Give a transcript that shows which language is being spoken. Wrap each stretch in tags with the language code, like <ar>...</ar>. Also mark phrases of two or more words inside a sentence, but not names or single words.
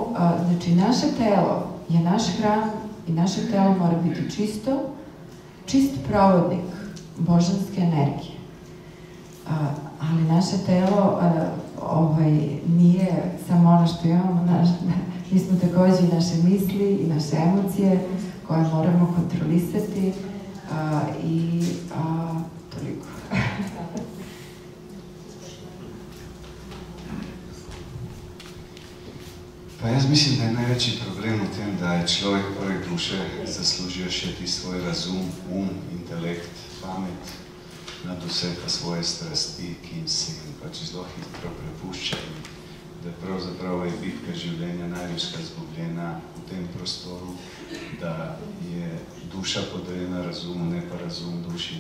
<sr>Znači, naše telo je naš hram I naše telo mora biti čisto, čist provodnik božanske energije. Ali naše telo nije samo ono što imamo, mi smo također i naše misli i naše emocije koje moramo kontrolisati i toliko.</sr> <sl>Pa jaz mislim, da je največji problem v tem, da je človek poleg duše zaslužil še ti svoj razum, intelekt, pamet, nad vse pa svoje strasti, ki jim se pač zelo hitro prepuščajo, da pravzaprav je bitka življenja največkrat izgubljena v tem prostoru, da je duša podrejena razumu, ne pa razum duši.</sl>